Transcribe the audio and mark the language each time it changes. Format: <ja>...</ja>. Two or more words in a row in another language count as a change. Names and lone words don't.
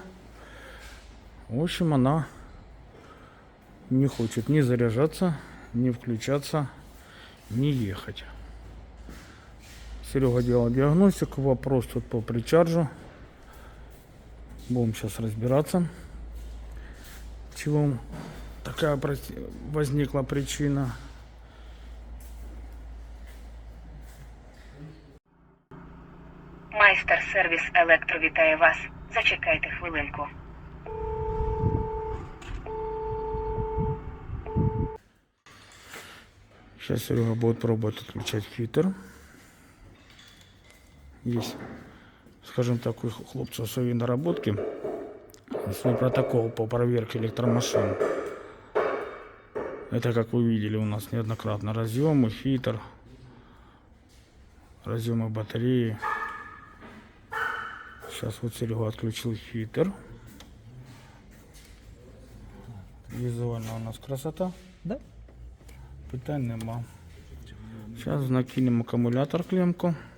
<ru>В общем, она не хочет ни заряжаться, ни включаться, ни ехать. Серега делал диагностику. Вопрос тут по причарджу. Будем сейчас разбираться, чего такая возникла причина.</ru> <uk>Майстер-сервіс Електро вітає вас. Зачекайте хвилинку.</uk> <ru>Сейчас Серега будет пробовать отключать фильтр. Есть, скажем так, у хлопцев свои наработки, свой протокол по проверке электромашин. Это, как вы видели, у нас неоднократно разъемы, фильтр, разъемы батареи. Сейчас вот Серега отключил фильтр. Визуально у нас красота. Да.</ru> <uk>Питань нема.</uk> <ru>Сейчас накинем аккумулятор клемку.</ru>